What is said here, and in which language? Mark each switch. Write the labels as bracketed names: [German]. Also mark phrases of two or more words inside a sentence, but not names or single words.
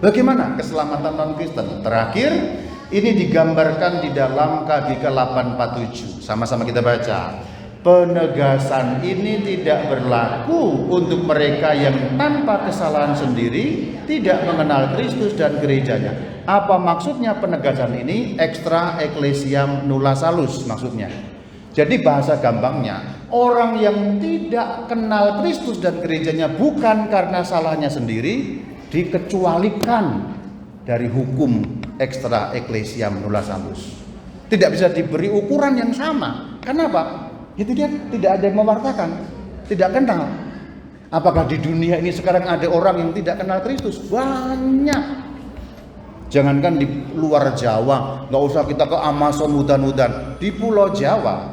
[Indonesian] Bagaimana keselamatan non-Kristen? Terakhir, ini digambarkan di dalam KGK 847. Sama-sama kita baca. Penegasan ini tidak berlaku untuk mereka yang tanpa kesalahan sendiri, tidak mengenal Kristus dan gerejanya. Apa maksudnya penegasan ini? [Latin] Extra ecclesiam nulla salus maksudnya. [Indonesian] Jadi bahasa gampangnya, orang yang tidak kenal Kristus dan gerejanya bukan karena salahnya sendiri, dikecualikan dari hukum [Latin] extra ecclesiam nulla salus. [Indonesian] Tidak bisa diberi ukuran yang sama. Kenapa? Itu dia tidak ada yang mewartakan, tidak kenal. Apakah di dunia ini sekarang ada orang yang tidak kenal Kristus? Banyak. Jangankan di luar Jawa, nggak usah kita ke Amazon hutan-hutan, di Pulau Jawa.